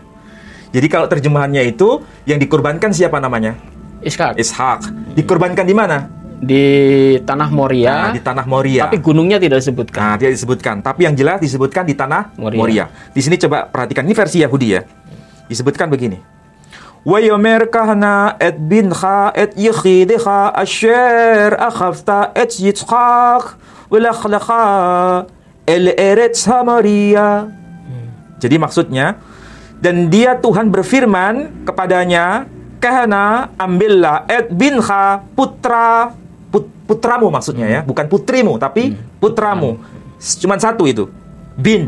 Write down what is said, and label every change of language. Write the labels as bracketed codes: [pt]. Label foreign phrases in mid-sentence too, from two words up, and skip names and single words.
[id] Jadi kalau terjemahannya itu yang dikorbankan siapa namanya? Ishak. Ishak. Dikorbankan di mana? Di tanah Moria. Nah, di tanah Moria. Tapi gunungnya tidak disebutkan. Nah, tidak disebutkan. Tapi yang jelas disebutkan di tanah Moria. Moria. Di sini coba perhatikan. Ini versi Yahudi ya. Disebutkan begini. [he] ויאמר קח נא את בנך את יחידך אשר אהבת את יצחק ולך לך אל ארץ מוריה. [id] Jadi maksudnya, dan dia Tuhan berfirman kepadanya, kahana ambillah [he] את בנך [id] putramu maksudnya ya, bukan putrimu tapi putramu. Cuman satu itu, bin.